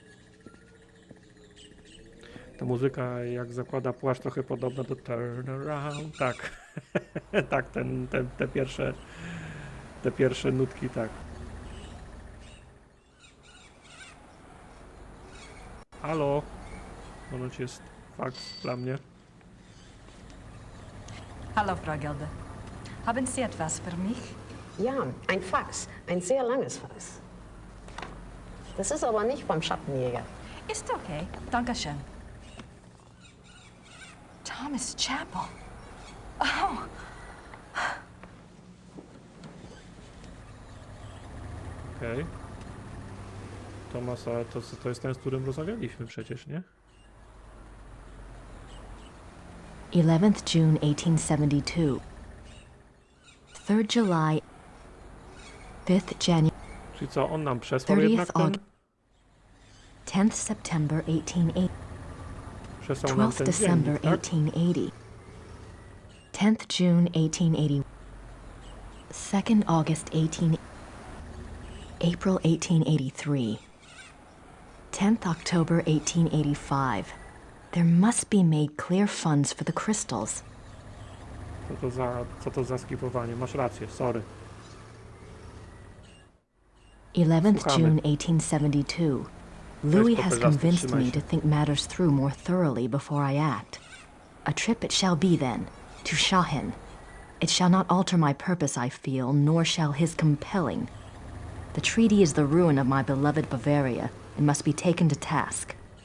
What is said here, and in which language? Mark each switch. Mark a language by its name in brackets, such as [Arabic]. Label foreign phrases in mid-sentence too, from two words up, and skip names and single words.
[Polish] Ta muzyka, jak zakłada płaszcz, trochę podobna do Turn Around. Tak. Tak, te pierwsze nutki, tak. Halo? Ponoć jest faks dla mnie. [German] Hallo, Frau Gelder. Haben Sie etwas für mich? Ja, ein Fax. Ein sehr langes Fax. Das ist aber nicht vom Schattenjäger. Ist okay. Dankeschön. Thomas Chapel. Oh. [Polish] Okej. Thomas, ale to jest ten, z którym rozmawialiśmy przecież, nie? [English] 11th June 1872. 3rd July, 5th January. [Polish] Czyli co, on nam przesłał jednak ten? [English] 10th September 1880. [Polish] Przesłał nam [English] 12th [Polish] ten [English] December [Polish] dziennik, tak? [English] 1880. 10th June 1880. 2nd August 18. April 1883. 10th October 1885. There must be made clear funds for the crystals. [Polish] Co to za skipowanie? Masz rację, sorry. [English] 11th [Polish] Słuchamy. [English] June 1872. Louis has popeżasty, convinced [Polish] trzymaj [English] me [Polish] się. [English] to think matters through more thoroughly before I act. A trip it shall be then, to Shahin. It shall not alter my purpose, I feel, nor shall his compelling. The treaty is the ruin of my beloved Bavaria, and must be taken to task.